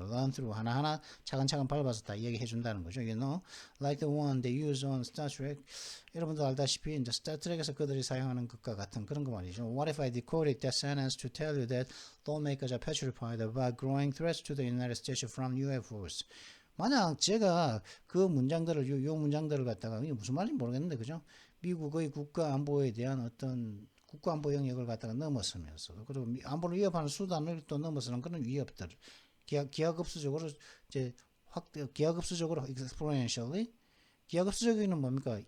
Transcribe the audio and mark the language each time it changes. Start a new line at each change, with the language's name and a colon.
English: Run through
Korean: 하나하나 차근차근 밟아서 다 얘기해 준다는 거죠.
English: Like the one they use on Star Trek.
Korean: 여러분도 알다시피 이제 스타트랙에서 그들이 사용하는 것과 같은 그런 거 말이죠.
English: What if I decoded that sentence to tell you that lawmakers are petrified about growing threats to the United States from UFOs?
Korean: 만약 제가 그 문장들을 요 문장들을 갖다가 이게 무슨 말인지 모르겠는데 그죠? 미국의 국가 안보에 대한 어떤 국가 안보 영역을 갖다가 넘어서면서 그리고 안보를 위협하는 수단을 또 넘어서는 그런 위협들 기하급수적으로 이제 기하급수적으로 exponentially 기하급수적인 뭡니까?